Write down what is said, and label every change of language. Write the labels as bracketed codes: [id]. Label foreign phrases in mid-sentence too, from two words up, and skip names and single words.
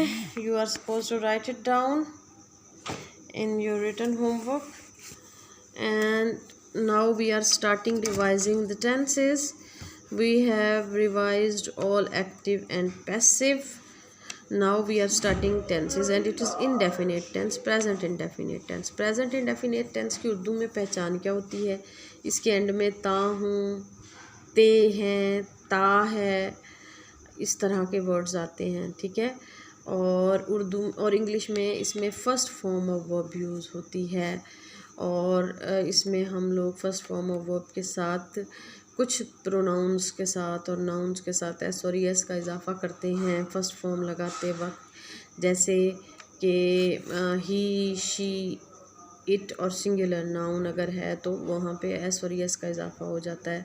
[en] You are supposed to write it down in your written homework. And now we are starting revising the tenses. We have revised all active and passive. Now we are starting tenses and it is indefinite tense, present indefinite tense. Present indefinite tense [hi] की उर्दू में पहचान क्या होती है? इसके एंड में ता हूँ, ते हैं, ता है, इस तरह के वर्ड्स आते हैं, ठीक है। और उर्दू और इंग्लिश में इसमें [en] first form of verb [hi] यूज़ होती है, और इसमें हम लोग [en] first form of verb [hi] के साथ कुछ प्रोनाउंस के साथ और नाउन्स के साथ एस और एस का इजाफा करते हैं [en] first form [hi] लगाते वक्त, जैसे कि [en] he, she, it [hi] और [en] singular noun [hi] अगर है तो वहाँ पे एस और एस का इजाफा हो जाता है।